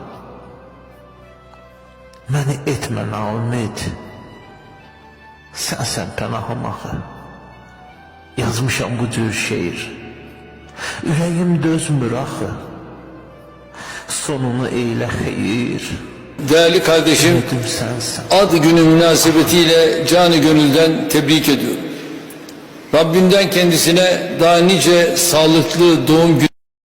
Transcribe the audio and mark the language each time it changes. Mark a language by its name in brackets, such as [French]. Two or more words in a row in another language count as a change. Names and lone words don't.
[Azerbaijani] Məni etmə naümid. Sənsən pənahım axı. Yazmışam bu cür şeir. Ürəyim dözmür axı. Sonunu eylə xeyir. [Turkish] Değerli kardeşim, ad günü münasebetiyle canı gönülden tebrik ediyorum. Rabbimden kendisine daha nice sağlıklı doğum günü